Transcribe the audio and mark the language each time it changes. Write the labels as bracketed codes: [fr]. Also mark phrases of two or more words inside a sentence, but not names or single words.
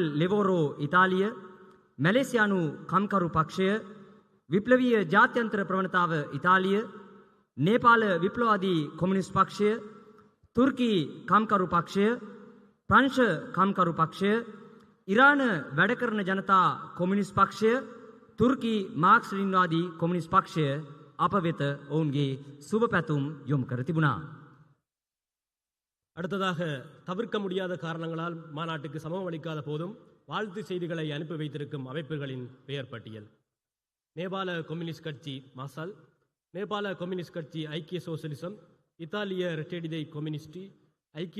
[si] ලෙවෝරෝ ඉතාලිය, මැලේසියානු කම්කරු පක්ෂය, විප්ලවීය ජාත්‍යන්තර ප්‍රවණතාව ඉතාලිය, නේපාල විප්ලවාදී කොමියුනිස්ට් පක්ෂය, තුර්කී කම්කරු පක්ෂය, ප්‍රංශ කම්කරු පක්ෂය, ඉරාන වැඩකරන ජනතා කොමියුනිස්ට් පක්ෂය, තුර්කී මාක්ස්ලින්වාදී කොමියුනිස්ට් පක්ෂය අප වෙත ඔවුන්ගේ සුබ පැතුම් යොමු කර තිබුණා. [ta] அடுத்ததாக தவிர்க்க முடியாத காரணங்களால் மாநாட்டுக்கு சமம் அளிக்காத போதும் வாழ்த்து செய்திகளை அனுப்பி வைத்திருக்கும் அமைப்புகளின் பெயர் பட்டியல். நேபாள கம்யூனிஸ்ட் கட்சி மாசால், நேபாள கம்யூனிஸ்ட் கட்சி ஐக்கிய சோசலிசம், இத்தாலிய ரெட்டேடிதை கம்யூனிஸ்டி, ஐக்கிய